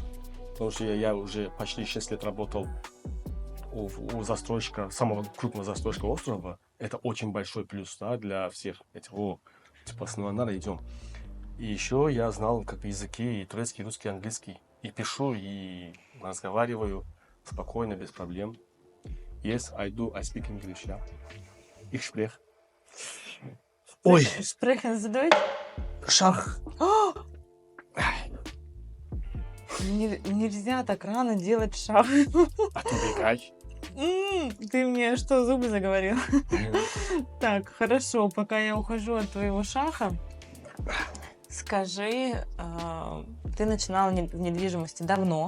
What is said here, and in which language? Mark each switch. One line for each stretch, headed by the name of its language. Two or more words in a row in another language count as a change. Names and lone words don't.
Russian: Потому что я уже почти 6 лет работал у застройщика, самого крупного застройщика острова. Это очень большой плюс, да, для всех этих, типа с Нуанара идем. И еще я знал как языки и турецкий, и русский, и английский. И пишу, и разговариваю спокойно, без проблем.
English: Yes, I speak English, yeah.
German: Ich spreche. Ой. Sprechen Sie Deutsch?
Russian: Шах. Нельзя так рано делать шаг. Отвлекай. Ты мне что, зубы заговорил? Так, хорошо, пока я ухожу от твоего шаха, Скажи, ты начинал в недвижимости давно.